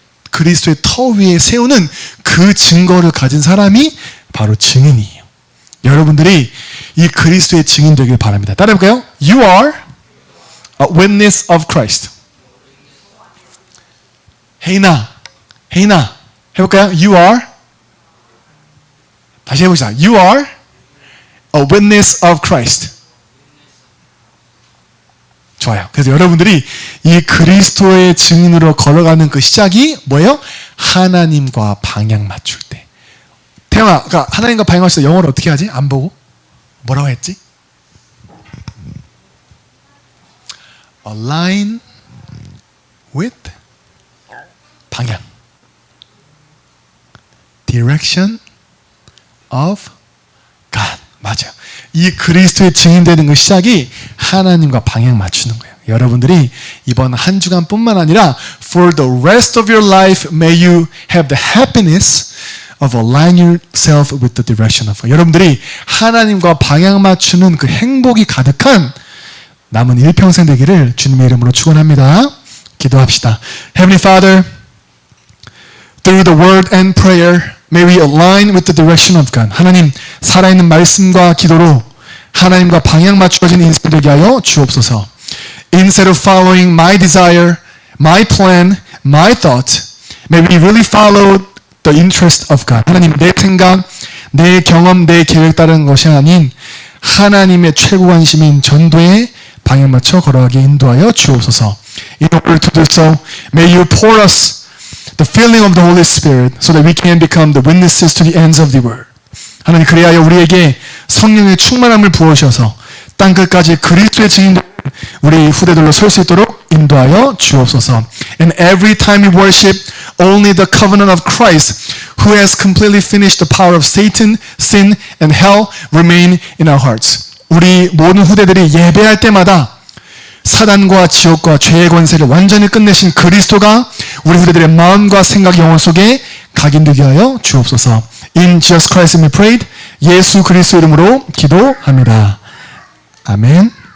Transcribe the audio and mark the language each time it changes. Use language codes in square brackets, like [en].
[ko] 그리스도의 터 위에 세우는 그 증거를 가진 사람이 바로 증인이에요. 여러분들이 이 그리스도의 증인 되길 바랍니다. 따라해볼까요? [en] You are a witness of Christ. [ko] 혜인아, 해볼까요? [en] You are. [ko] 다시 해보자. [en] You are a witness of Christ. [ko] 좋아요. 그래서 여러분들이 이 그리스도의 증인으로 걸어가는 그 시작이 뭐예요? 하나님과 방향 맞출 때. 태영아, 그러니까 하나님과 방향 맞출 때 영어로 어떻게 하지? 안 보고? 뭐라고 했지? [en] Align with [ko] 방향. [en] Direction of God. [ko] 맞아요. 이 그리스도의 증인되는 그 시작이 하나님과 방향 맞추는 거예요. 여러분들이 이번 한 주간뿐만 아니라 [en] for the rest of your life may you have the happiness of aligning yourself with the direction of God. [ko] 여러분들이 하나님과 방향 맞추는 그 행복이 가득한 남은 일평생 되기를 주님의 이름으로 축원합니다. 기도합시다. [en] Heavenly Father, through the word and prayer, may we align with the direction of God. [ko] 하나님, 살아있는 말씀과 기도로 하나님과 방향 맞추어진 인생 되게 하여 주옵소서. [en] Instead of following my desire, my plan, my thought, may we really follow the interest of God. [ko] 하나님, 내 생각, 내 경험, 내 계획 따르는 것이 아닌 하나님의 최고 관심인 전도에 방향 맞춰 걸어가게 인도하여 주옵소서. [en] In order to do so, may you pour us the filling of the Holy Spirit so that we can become the witnesses to the ends of the world. [ko] 하나님, 그리하여 우리에게 성령의 충만함을 부어주셔서 땅끝까지 그리스도의 증인들 우리 후대들로 설 수 있도록 인도하여 주옵소서. [en] And every time we worship, only the covenant of Christ, who has completely finished the power of Satan, sin, and hell, remain in our hearts. [ko] 우리 모든 후대들이 예배할 때마다 사단과 지옥과 죄의 권세를 완전히 끝내신 그리스도가 우리 후대들의 마음과 생각, 영혼 속에 각인되게 하여 주옵소서. [en] In Jesus Christ we prayed. [ko] 예수 그리스도 이름으로 기도합니다. 아멘.